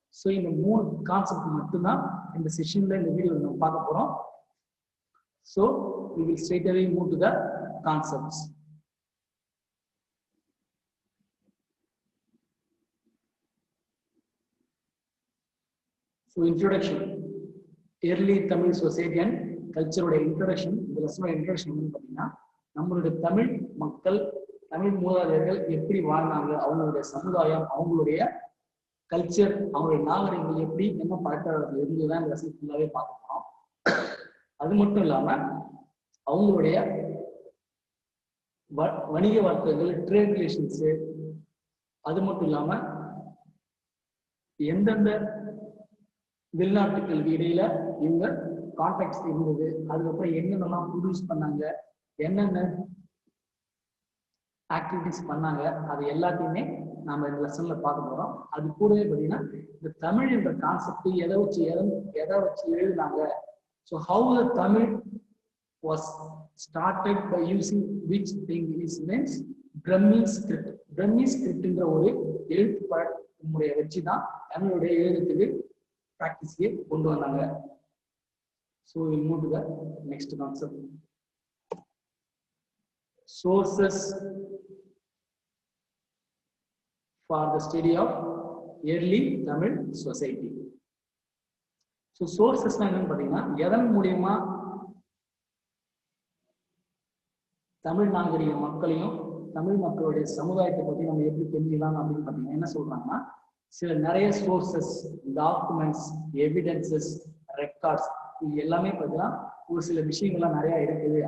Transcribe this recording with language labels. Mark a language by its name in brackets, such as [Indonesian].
[English] So, in the more concept in the session, in the video, so we will straight away move to the concepts. So, introduction, early Tamil society and culture introduction. The lesson introduction [Tamil] நம்மளுடைய தமிழ் மக்கள், தமிழ் மூதாதையர்கள் எப்படி வாழ்ந்தாங்க, அவங்களுடைய சமுதாயம், அவங்களுடைய culture, அவங்களுடைய நாகரிகங்கள் எப்படி என்ன பழக்கவழக்கங்கள் இருந்துதான் இந்த லெசன் ஃபுல்லாவே பார்க்கணும். அது மட்டும் இல்லாம அவங்களுடைய வணிக வர்த்தகங்கள், ட்ரேட் ரிலேஷன்ஸ், அது மட்டும் இல்லாம எந்தெந்த வெளிநாட்டுகளுக்கு இடையில இவங்க கான்டாக்ட்ஸ் இருந்தது, அதுக்கப்புறம் என்னென்னலாம் ப்ரொடியூஸ் பண்ணாங்க, என்னென்ன ஆக்டிவிட்டிஸ் பண்ணாங்க, அது எல்லாத்தையுமே நாம இந்த லெசன்ல பார்க்க போறோம். அது கூடவே பார்த்தீங்கன்னா இந்த தமிழ் என்ற கான்செப்ட் எதை வச்சு எழுதினாங்க. [English] So how the Tamil was started by using which thing is means Brahmi script. [Tamil] பிரம்மி ஸ்கிரிப்ட்ன்ற ஒரு எழுத்து முறையை வச்சு தான் தமிழுடைய எழுதுறதுக்கு ப்ராக்டிஸ்க்கே கொண்டு வந்தாங்க. [English] So we'll move to the next concept. Sources for the study of early Tamil society. [Tamil] So sources என்னன்னு பாத்தீங்கன்னா எதன் மூலமா தமிழ் நாகரிக மக்களையும் தமிழ் மக்களுடைய சமுதாயத்தை பத்தி நம்ம எப்படி தெரிஞ்சுக்கலாம் அப்படின்னு பாத்தீங்கன்னா என்ன சொல்றாங்கன்னா, சில நிறைய சோர்சஸ், டாக்குமெண்ட்ஸ், எவிடன்சஸ், ரெக்கார்ட்ஸ், இது எல்லாமே பார்த்தீங்கன்னா ஒரு சில விஷயங்கள்லாம் நிறைய இருக்குது.